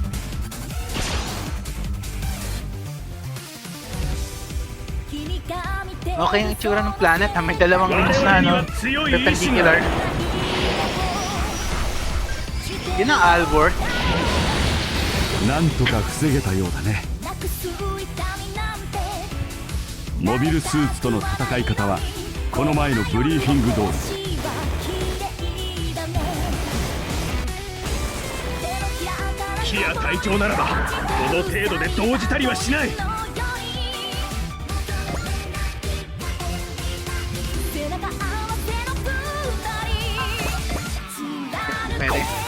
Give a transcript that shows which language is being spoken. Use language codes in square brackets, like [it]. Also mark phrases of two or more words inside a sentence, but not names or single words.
[tl] Okay ang itsura ng planet ha, may dalawang rings na no, perpendicular. Yun ang Albor. [ja] なんとか防げたようだね。モビルスーツとの戦い方はこの前のブリーフィング通り。キア隊長ならばこの程度で動じたりはしない。 [tl] Pwede.